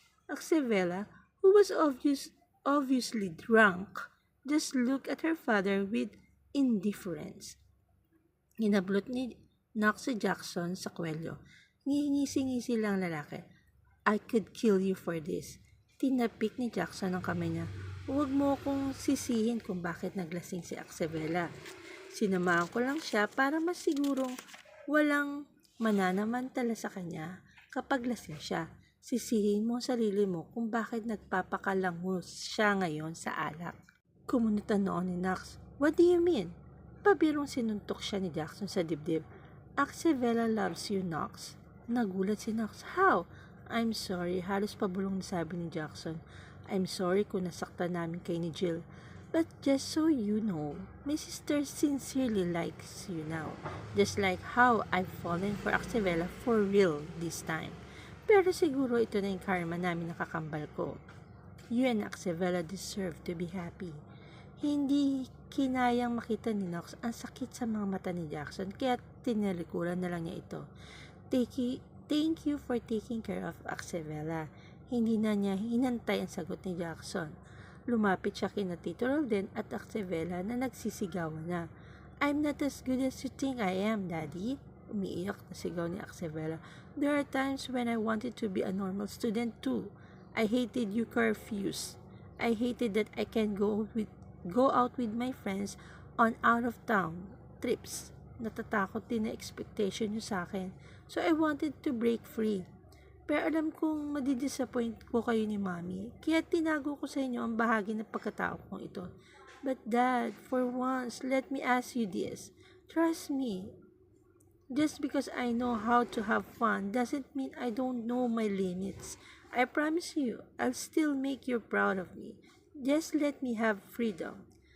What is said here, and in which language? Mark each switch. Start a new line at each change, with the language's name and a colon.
English: Axevella, who was obviously drunk, just looked at her father with indifference.
Filipino: Ginablot ni Knox si Jackson sa kwelyo. Ngingisi-ngisi lang lalaki.
English: I could kill you for this.
Filipino: Tinapik ni Jackson ang kamay niya. Huwag mo kong sisihin kung bakit naglasing si Axevella. Sinamahan ko lang siya para masigurong walang mananamantala sa kanya kapag lasing siya. Sisihin mo ang sarili mo kung bakit nagpapakalangos siya ngayon sa alak. Kumunutan noon ni Knox.
English: What do you mean?
Filipino: Pabirong sinuntok siya ni Jackson sa dibdib.
English: Axevella loves you, Knox.
Filipino: Nagulat si Knox.
English: How? I'm sorry,
Filipino: halos pabulong na sabi ni Jackson. I'm sorry kung nasaktan namin kay ni Jill.
English: But just so you know, my sister sincerely likes you now. Just like how I've fallen for Axevella for real this time.
Filipino: Pero siguro ito na yung karma namin nakakambal ko.
English: You and Axevella deserve to be happy.
Filipino: Hindi kinayang makita ni Knox ang sakit sa mga mata ni Jackson kaya tinalikuran na lang niya ito.
English: Thank you for taking care of Axevella.
Filipino: Hindi na niya hinantay ang sagot ni Jackson. Lumapit siya kina Tito Roldan at Axevella na nagsisigawan na.
English: I'm not as good as you think I am, Daddy.
Filipino: Umiiyak na sigaw ni Axevella.
English: There are times when I wanted to be a normal student too. I hated you curfews. I hated that I can go out with my friends on out-of-town trips.
Filipino: Natatakot din na expectation niyo sa akin.
English: So I wanted to break free.
Filipino: Pero alam kong madidisappoint ko kayo ni Mommy, kaya tinago ko sa inyo ang bahagi ng pagkatao kong ito.
English: But Dad, for once, let me ask you this. Trust me. Just because I know how to have fun doesn't mean I don't know my limits. I promise you, I'll still make you proud of me. Just let me have freedom.